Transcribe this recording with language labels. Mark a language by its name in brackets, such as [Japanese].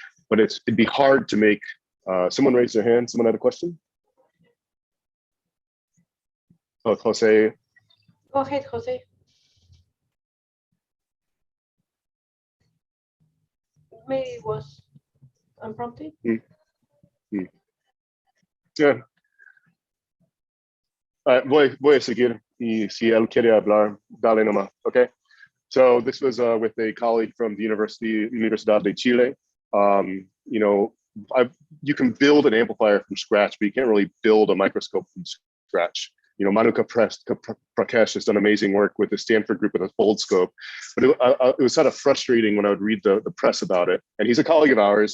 [English] But it'd be hard to make, someone raised their hand, someone had a question? Oh, Jose. Go ahead, Jose. Maybe it was unprompted. Yeah. [Spanish] Voy a seguir, y si él quiere hablar, dale nomás, okay? [English] So this was with a colleague from the Universidad de Chile. You know, you can build an amplifier from scratch, but you can't really build a microscope from scratch. You know, Manu Prakash has done amazing work with the Stanford group with a Foldscope, but it was kind of frustrating when I would read the press about it. And he's a colleague of ours.